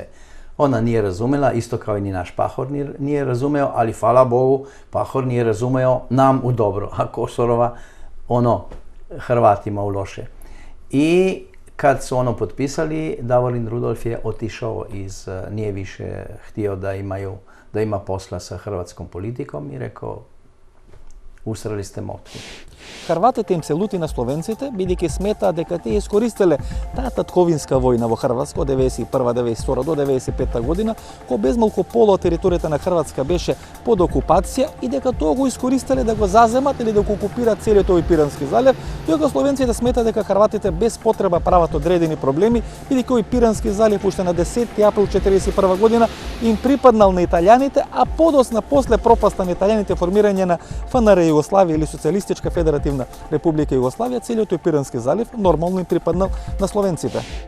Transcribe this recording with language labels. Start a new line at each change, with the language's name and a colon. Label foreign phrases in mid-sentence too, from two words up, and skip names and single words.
Serbian: Ona nije razumela, isto kao i ni naš Pahor nije razumeo, ali hvala Bogu, Pahor nije razumeo nam u dobro, a Kosorova Hrvatima u loše. I kad su potpisali, Davorin Rudolf je otišao nije više htio da ima posla sa hrvatskom politikom i rekao, usrali ste motku.
Macedonian: Хрватите им се лути на словенците, бидејќи сметаат дека тие искористеле таа татковинска војна во Хрватска од 91-92 до 95 година, кога безмалку пола од територијата на Хрватска беше под окупација и дека тоа го искористеле да го заземат или да го окупираат целиот овој Пирански залив, додека словенците сметаат дека хрватите без потреба прават одредени проблеми, бидејќи овој Пирански залив уште на 10 април 1941 година им припаднал на италијаните, а подосна после пропаста на италијаните формирање на ФНР Југославија или Социјалистичка федеративна Република Југославија, целиот тој Пирански залив нормално им припаднал на словенците.